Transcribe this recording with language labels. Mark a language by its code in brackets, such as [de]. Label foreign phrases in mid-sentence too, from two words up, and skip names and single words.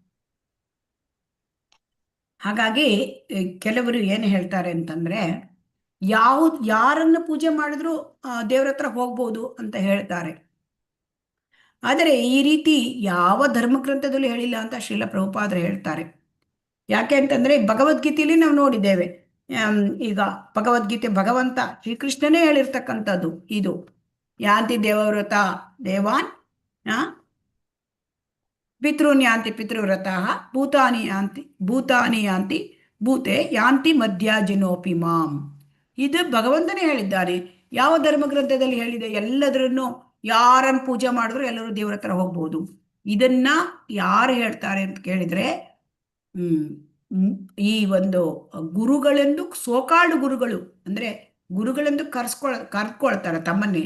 [kn] ಹಾಗಾಗಿ ಕೆಲವರು ಏನು ಹೇಳ್ತಾರೆ ಅಂತಂದ್ರೆ, ಯಾರನ್ನು ಪೂಜೆ ಮಾಡಿದ್ರು ದೇವ್ರ ಹತ್ರ ಹೋಗ್ಬೋದು ಅಂತ ಹೇಳ್ತಾರೆ. ಆದರೆ ಈ ರೀತಿ ಯಾವ ಧರ್ಮಗ್ರಂಥದಲ್ಲೂ ಹೇಳಿಲ್ಲ ಅಂತ ಶ್ರೀಲ ಪ್ರಭುಪಾದರು ಹೇಳ್ತಾರೆ. ಯಾಕೆ ಅಂತಂದ್ರೆ ಭಗವದ್ಗೀತೆಯಲ್ಲಿ ನಾವು ನೋಡಿದ್ದೇವೆ. ಈಗ ಭಗವದ್ಗೀತೆ ಭಗವಂತ ಶ್ರೀಕೃಷ್ಣನೇ ಹೇಳಿರ್ತಕ್ಕಂಥದ್ದು ಇದು. [sa] ಯಾಂತಿ ದೇವವ್ರತ ದೇವಾನ್ ಪಿತೃನ್ ಯಾಂತಿ ಪಿತೃವ್ರತಃ ಭೂತಾನಿ ಯಾಂತಿ ಭೂತೆ ಯಾಂತಿ ಮಧ್ಯಾಜಿನೋಪಿ ಮಾಂ. [kn] ಇದು ಭಗವಂತನೇ ಹೇಳಿದ್ದಾನೆ. ಯಾವ ಧರ್ಮಗ್ರಂಥದಲ್ಲಿ ಹೇಳಿದೆ? ಎಲ್ಲದರನ್ನು ಯಾರನ್ನು ಪೂಜೆ ಮಾಡಿದ್ರು ಎಲ್ಲರೂ ದೇವ್ರ ಹತ್ರ ಹೋಗ್ಬೋದು. ಇದನ್ನ ಯಾರು ಹೇಳ್ತಾರೆ ಅಂತ ಕೇಳಿದ್ರೆ, ಈ ಒಂದು ಗುರುಗಳೆಂದು ಸೋಕಾಳು ಗುರುಗಳು ಅಂದ್ರೆ ಗುರುಗಳೆಂದು ಕರ್ಕೊಳ್ತಾರೆ ತಮ್ಮನ್ನೇ.